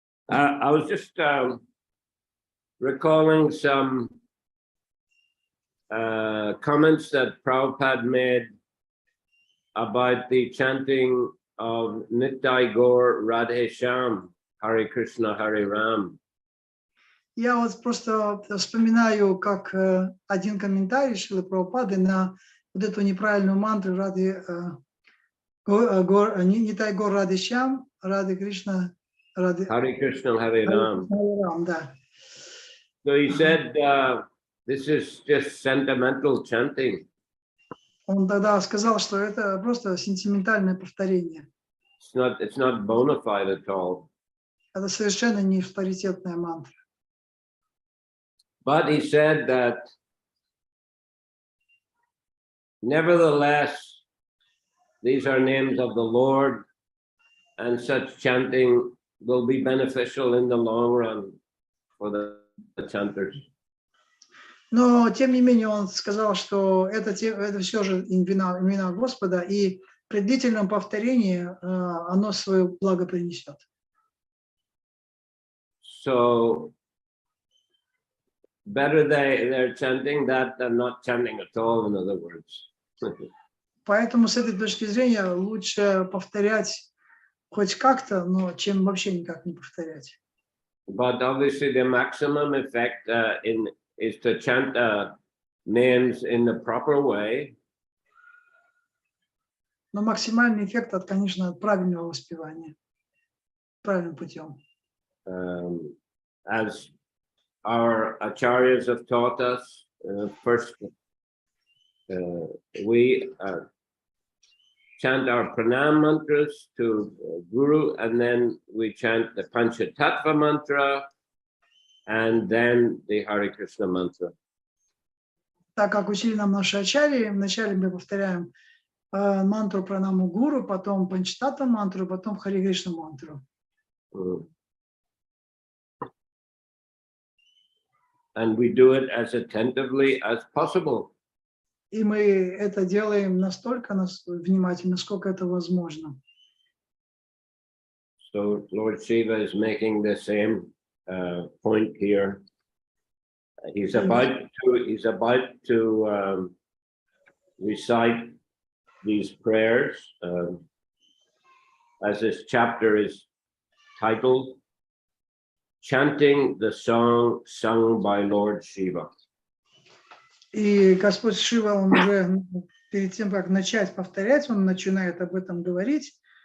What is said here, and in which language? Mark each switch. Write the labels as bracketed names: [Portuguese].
[English] I was just recalling some comments that Prabhupada made about the chanting of Nitai Gaur Radhe Shyam, Hare Krishna, Hare Ram. [Russian] Я вот просто вспоминаю, как один комментарий Шрилы Прабхупады на вот эту неправильную мантру Радhe Nitai Gaur Radhe Shyam, Радhe Кришна, Радhe [English] Hare Krishna, Hare Ram. [Russian] да. [English] So he said, this is just sentimental chanting. [Russian] Он тогда сказал, что это просто сентиментальное повторение. [English] It's not bona fide at all. [Russian] Это совершенно не авторитетная мантра. [English] But he said that nevertheless, these are names of the Lord, and such chanting will be beneficial in the long run for the chanters. [Russian] Но, тем не менее, он сказал, что это все же имена Господа, и при длительном повторении оно свое благо принесет. [English] So, better they're chanting that than not chanting at all, in other words. [Russian] Поэтому с этой точки зрения лучше повторять хоть как-то, но чем вообще никак не повторять. [English] But obviously the maximum effect is to chant names in the proper way. [Russian] Но максимальный эффект, конечно, от правильного воспевания, правильным путем. [English] as our acharyas have taught us, first we chant our pranam mantras to Guru, and then we chant the Panchatattva mantra, and then the Hare Krishna mantra. [Russian] Так как учили нам наши ачарьи, вначале мы повторяем мантру пранаму гуру, потом панчтатва мантру, потом Харе Кришна мантру. [English] And we do it as attentively as possible. [Russian] И мы это делаем настолько внимательно, насколько это возможно. [English] So Lord Shiva is making the same point here. He's about to recite these prayers, as this chapter is titled, Chanting the Song Sung by Lord Shiva. [Russian] И Господь Шива, он уже перед тем, как начать повторять, он начинает об этом говорить.